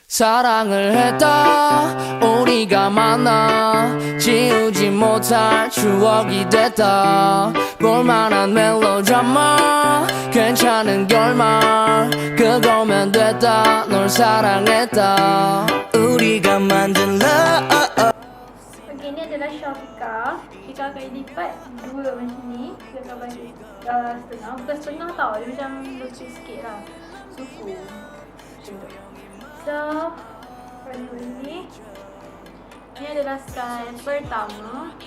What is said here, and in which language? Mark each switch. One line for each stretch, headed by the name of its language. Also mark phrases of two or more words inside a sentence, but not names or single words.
Korean: 사랑을 했다 우리가 만나 지우지 못할 추억이 됐다 볼만한 멜로드라마 괜찮은 결말 그거면 됐다 널 사랑했다 우리가 만든 love.
Malay: Okay, ni adalah shawl Fika. Fika akan lipat dua macam ni. Dia akan bagi setengah. Bukan setengah tau, dia macam lucu sikit lah. Suku. So, pada ni adalah style pertama.